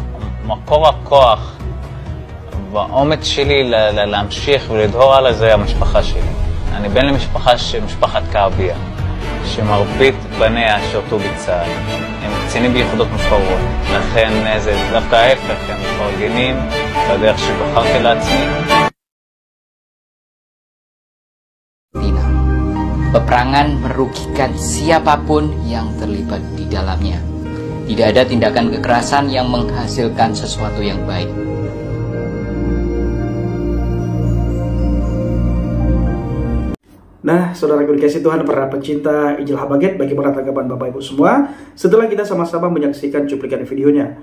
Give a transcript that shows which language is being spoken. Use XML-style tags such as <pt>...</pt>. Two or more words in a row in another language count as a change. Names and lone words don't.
<he>מקור הכוח והאומץ שלי להמשיך ולדהור הלאה זה המשפחה שלי. אני בן משפחת קעביה, שמרבית בניה שירתו בצה"ל. הם קצינים ביחידות מובחרות. לכן זה דווקא ההפך, הם מפרגנים בדרך שבחרתי לעצמי.</he> <id>Peperangan merugikan siapapun yang terlibat di dalamnya. Tidak ada tindakan kekerasan yang menghasilkan sesuatu yang baik. Nah, saudara dikasih Tuhan, para pecinta Injil Habaget, bagaimana tanggapan Bapak Ibu semua setelah kita sama-sama menyaksikan cuplikan videonya?</id>